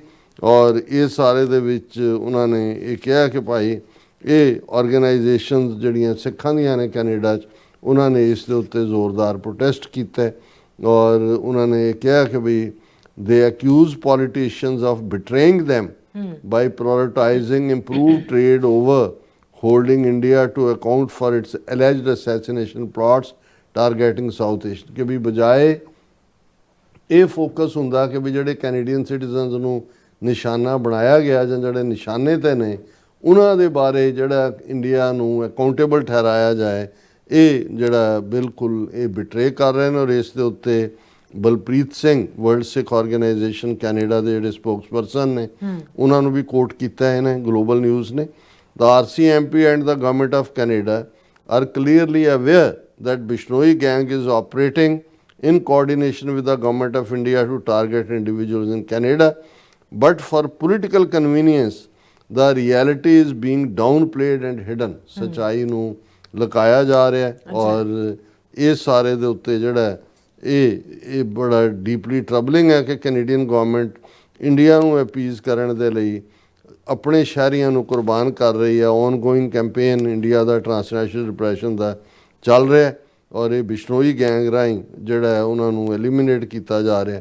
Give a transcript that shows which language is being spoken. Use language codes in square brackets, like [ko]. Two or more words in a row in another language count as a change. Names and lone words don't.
[pa] ਔਰ ਇਹ ਸਾਰੇ ਦੇ ਵਿੱਚ ਉਹਨਾਂ ਨੇ ਇਹ ਕਿਹਾ ਕਿ ਭਾਈ ਇਹ ਆਰਗੇਨਾਈਜੇਸ਼ਨਸ ਜਿਹੜੀਆਂ ਸਿੱਖਾਂ ਦੀਆਂ ਨੇ ਕੈਨੇਡਾ 'ਚ, ਉਹਨਾਂ ਨੇ ਇਸ ਦੇ ਉੱਤੇ ਜ਼ੋਰਦਾਰ ਪ੍ਰੋਟੈਸਟ ਕੀਤਾ। ਔਰ ਉਹਨਾਂ ਨੇ ਇਹ ਕਿਹਾ ਕਿ ਵੀ [en] they accuse politicians of betraying them by prioritizing improved trade over holding India to account for its alleged assassination plots targeting South Asia। [pa] ਕਿ ਵੀ ਬਜਾਏ ਇਹ ਫੋਕਸ ਹੁੰਦਾ ਕਿ ਵੀ ਜਿਹੜੇ [en] Canadian citizens [pa] ਨੂੰ ਨਿਸ਼ਾਨਾ ਬਣਾਇਆ ਗਿਆ ਜਾਂ ਜਿਹੜੇ ਨਿਸ਼ਾਨੇ 'ਤੇ ਨੇ ਉਹਨਾਂ ਦੇ ਬਾਰੇ ਜਿਹੜਾ ਇੰਡੀਆ ਨੂੰ ਅਕਾਊਂਟੇਬਲ ਠਹਿਰਾਇਆ ਜਾਏ, ਇਹ ਜਿਹੜਾ ਬਿਲਕੁਲ ਇਹ ਬਿਟਰੇ ਕਰ ਰਹੇ ਨੇ। ਔਰ ਇਸ ਦੇ ਉੱਤੇ ਬਲਪ੍ਰੀਤ ਸਿੰਘ ਵਰਲਡ ਸਿੱਖ ਆਰਗੇਨਾਈਜੇਸ਼ਨ ਕੈਨੇਡਾ ਦੇ ਜਿਹੜੇ ਸਪੋਕਸਪਰਸਨ ਨੇ ਉਹਨਾਂ ਨੂੰ ਵੀ ਕੋਟ ਕੀਤਾ ਇਹਨੇ ਗਲੋਬਲ ਨਿਊਜ਼ ਨੇ। [en] The RCMP and the government of Canada are clearly aware that Bishnoi gang is operating in coordination with the government of India to target individuals in Canada, but for political convenience the reality is being downplayed and hidden। [pa] ਸੱਚਾਈ ਨੂੰ ਲੁਕਾਇਆ ਜਾ ਰਿਹਾ ਹੈ। ਔਰ ਇਹ ਸਾਰੇ ਦੇ ਉੱਤੇ ਜਿਹੜਾ ਇਹ ਬੜਾ [en] deeply troubling [pa] ਹੈ ਕਿ [en] Canadian government [pa] ਇੰਡੀਆ ਨੂੰ ਅਪੀਜ਼ ਕਰਨ ਦੇ ਲਈ ਆਪਣੇ ਸ਼ਹਿਰੀਆਂ ਨੂੰ ਕੁਰਬਾਨ ਕਰ ਰਹੀ ਹੈ। [en] ongoing campaign [pa] ਇੰਡੀਆ ਦਾ [en] transnational repression [pa] ਦਾ ਚੱਲ ਰਿਹਾ, ਔਰ ਇਹ ਬਿਸ਼ਨੋਈ ਗੈਂਗ ਰਾਹੀਂ ਜਿਹੜਾ ਹੈ ਉਹਨਾਂ ਨੂੰ ਐਲੀਮੀਨੇਟ ਕੀਤਾ ਜਾ ਰਿਹਾ।